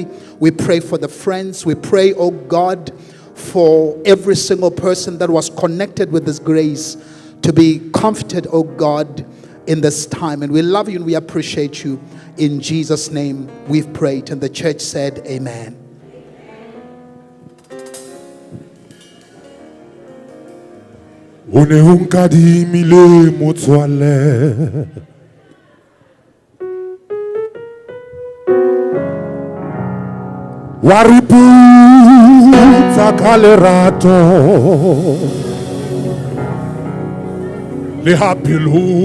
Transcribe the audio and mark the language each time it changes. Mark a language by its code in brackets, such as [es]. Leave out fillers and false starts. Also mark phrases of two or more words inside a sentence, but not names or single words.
[en] We pray for the friends. We pray, oh God, for every single person that was connected with this grace to be comforted, oh God, in this time. And we love you and we appreciate you. In Jesus' name we've prayed. And the church said, amen. [tn] O ne o nkadimile motswalle wa re putsa ka lerato le ha pelo